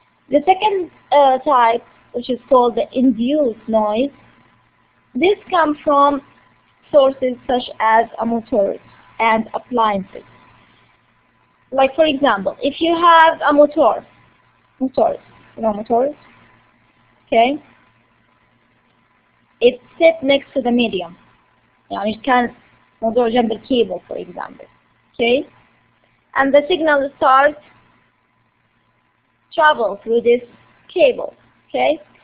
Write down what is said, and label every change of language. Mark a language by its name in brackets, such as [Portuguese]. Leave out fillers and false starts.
[English] The second type, which is called the induced noise, this comes from sources such as motors and appliances. Like for example, if you have a motors, you know motors? Okay? It sits next to the medium. [Arabic] يعني كان موضوع جنب الكيبل [English] for example. Okay? And the signal starts travel through this cable. Okay?